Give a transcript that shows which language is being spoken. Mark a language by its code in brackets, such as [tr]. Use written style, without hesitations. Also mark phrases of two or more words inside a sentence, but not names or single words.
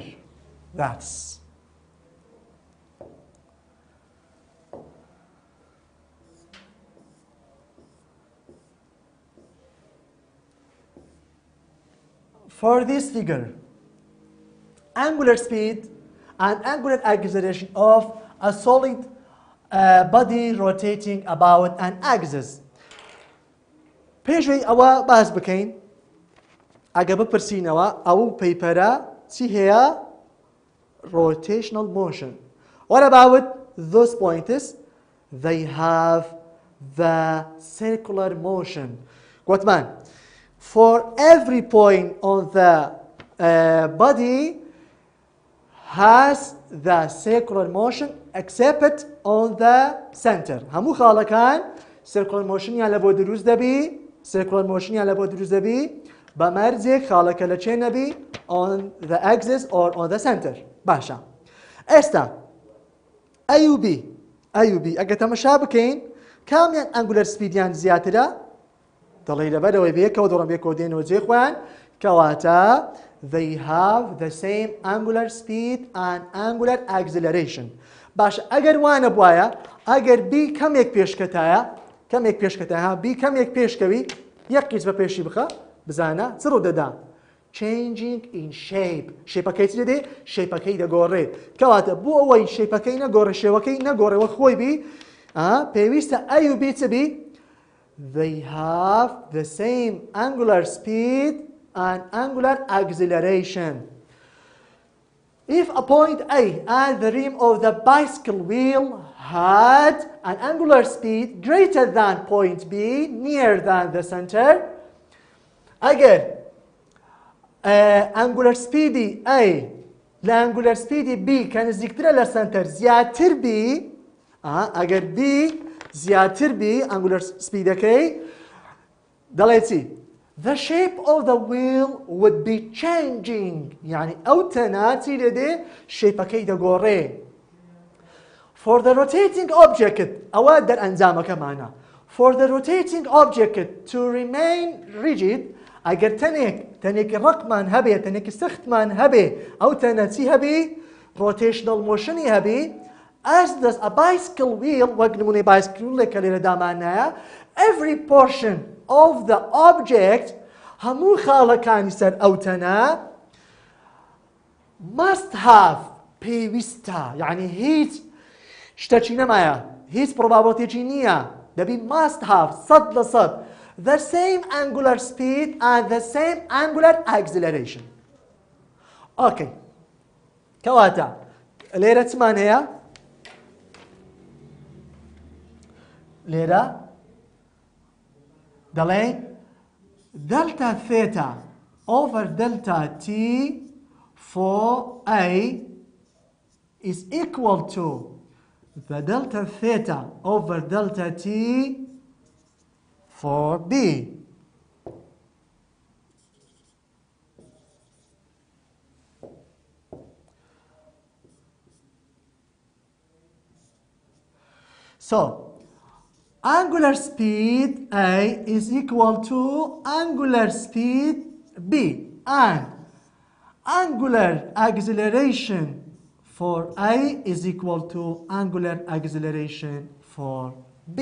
[en] That's for this figure. Angular speed and angular acceleration of a solid body rotating about an axis. [ckb] پێشوەی ئەوە باس بکەین ئەگە بپرسینەوە ئەو پەیپەرە چی هەیە؟ [en] Rotational motion. What about those points? They have the circular motion. [ckb] گوتمان [en] for every point on the body has the circular motion except on the center. [ckb] هەموو خاڵەکان circular motion-یان لە بۆ دروست دەبی، circular motion-یان لە بۆ دروست دەبی بە مەرجێک خاڵەکە لە چێ نەبی [en] on the axis or on the center. [ckb] باشە. ئێستا A و B ئەگە تەمەشا بکەین کامیان ئەنگولەر سپیدیان زیاترە؟ دەڵێ لەبەرەوەی بەیەکەوە دەڕۆن بێکەوە دێنەوە جێ خۆیان کەواتە [en] they have the same angular speed and angular acceleration. [ckb] باشە ئەگەر وانە بواە ئەگەر B کەمێک پێشکەتایە B کەمێک پێشکەوی یەک قیچ بە پێشی بخە بزانە چ ڕوو دەدا؟ [en] changing in shape. [ckb] شێپەکەی چ دەدێ؟ شێپەکەی دەگۆڕێ. کەواتە بۆ ئەوەی شێپەکەی نەگۆڕێ شێوەکەی نەگۆڕێەوە خۆی بی پێویستە A و B چ بی؟ [en] They have the same angular speed and angular acceleration. If a point A at the rim of the bicycle wheel had an angular speed greater than point B near than the center, again [ckb] ئەنگولەر سپیدی A لە ئەنگولەر سپیدی B کە نزیکترە لە سنتەر زیاتر B ئەگەر B زیاتر B ئەنگولەر سپیدەکەی دەڵێ چی؟ [en] The shape of the wheel would be changing. [ckb] يعني ئەو تەناتی لێدێ شێپەکەی دەگۆڕێ. [en] For the rotating object [ckb] ئەوە دەرئەنجامەکەمانە. [en] For the rotating object to remain rigid [ckb] ئەگەر تەنێکی ڕقمان هەبێ تەنێکی سەختمان هەبێ ئەو تەنە چی هەبێ؟ [en] rotational motion [ckb] ی هەبێ [en] as does a bicycle wheel [ckb] وەک نمونەی بایسکلێک کە لێرە دامانایە [en] every portion of the object [ckb] هەموو خاڵەکانی سەر ئەو تەنە [en] must have [ckb] پێویستە یعنی هیچ شتێکی نەمایە هیچ probabilityێکی نییە دەبی [en] must have 100% the same angular speed and the same angular acceleration. [ckb] Okay. کەواتە لێرە چمان هەیە؟ لێرە دەڵێ [en] delta theta over delta t for A is equal to the delta theta over delta t for B. So, angular speed A is equal to angular speed B and angular acceleration for A is equal to angular acceleration for B.